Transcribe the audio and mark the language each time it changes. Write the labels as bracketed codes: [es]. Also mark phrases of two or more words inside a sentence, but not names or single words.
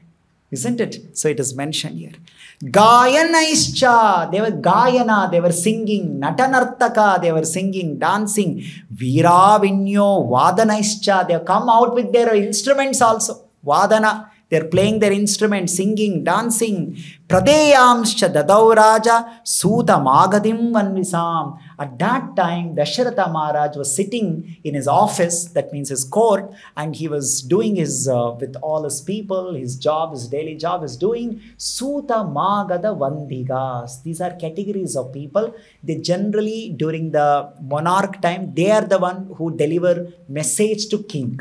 [en] Isn't it? So it is mentioned here. Gayanaischa, they were Gayana, they were singing. Natanartaka, they were singing, dancing. [sa] वीरविण्यो, वादनैश्च, [en] they have come out with their instruments also. Vadana, they are playing their instruments, singing, dancing. [sa] प्रदेयांश्च ददौ राजा सूत मागधिं वन्विसम्. [en] At that time, Dasharatha Maharaj was sitting in his office, that means his court, and he was doing his, with all his people, his job, his daily job is doing [sa] सूत मागध वन्दिगस्. [en] These are categories of people. They generally, during the monarch time, they are the one who deliver message to king.